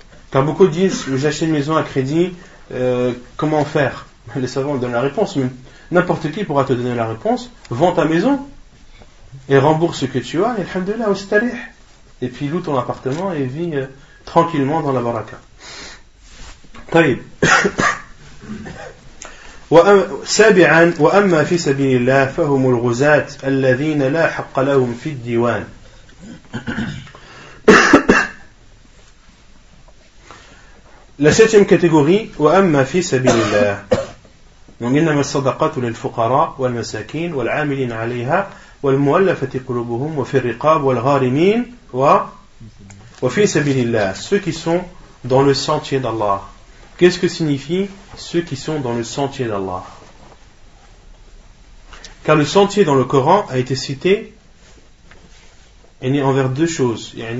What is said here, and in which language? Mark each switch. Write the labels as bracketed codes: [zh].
[fr] Car beaucoup disent j'achète une maison à crédit, comment faire? Les savants donnent la réponse, mais n'importe qui pourra te donner la réponse. Vends ta maison et rembourse ce que tu as, et alhamdoulilah, ustarih. Et puis loue ton appartement et vis tranquillement dans la baraka. [ar] طيب. سابعا وأما في سبيل الله فهم الغزاة الذين لا حق لهم في الديوان. [fr] La septième catégorie [ar] وأما في سبيل الله. Donc إنما الصدقات للفقراء والمساكين والعاملين عليها والمؤلفة قلوبهم وفي الرقاب والغارمين وفي سبيل الله. [fr] Ceux qui sont dans le sentier d'Allah. Qu'est-ce que signifie ceux qui sont dans le sentier d'Allah? Car le sentier dans le Coran a été cité envers deux choses.